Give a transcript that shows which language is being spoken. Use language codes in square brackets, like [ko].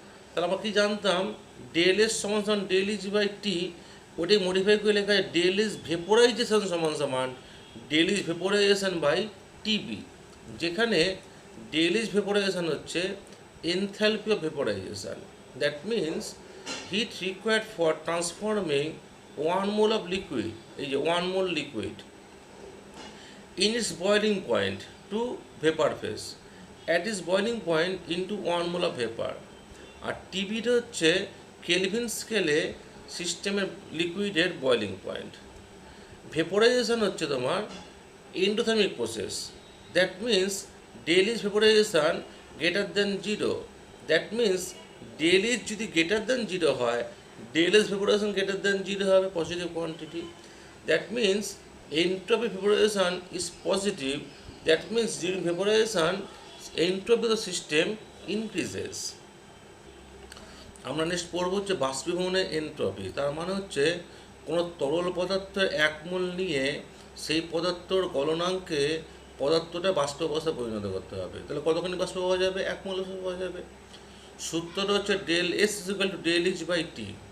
[bn] তাহলে আমরা কি জানতাম, ডেল এস সমান ডেল এইচ বাই টি, ওটাই মডিফাই করে লেখা যায় ডেল এস ভেপোরাইজেশন সমান del H vaporisation by TB, যেখানে ডেল এইচ ভেপোরাইজেশন হচ্ছে enthalpy of vaporisation. [en] that means heat required for transforming 1 mole of liquid, [bn] এই যে [en] 1 mole liquid in its boiling point to vapor phase, at its boiling point into 1 mole of vapor। [bn] আর টিবিটা হচ্ছে kelvin স্কেলে সিস্টেমের লিকুইডের boiling point. Vaporisation হচ্ছে তোমার endothermic process. [en] That means del is vaporization greater than 0। That means del is যদি greater than 0 হয়, del S vaporization greater than 0 হবে, positive quantity. That means entropy vaporization is positive. That means during vaporization entropy of the system increases. [bn] আমরা next পড়ব হচ্ছে বাষ্পীভবনের entropy. তার মানে হচ্ছে কোনো তরল পদার্থের এক মোল নিয়ে সেই পদার্থর গলনাঙ্কে পদার্থটা বাষ্প অবস্থায় পরিণত করতে হবে। তাহলে কতখানি বাষ্প পাওয়া যাবে? এক মোল পাওয়া যাবে। সূত্রটা হচ্ছে del S equal to del H by T.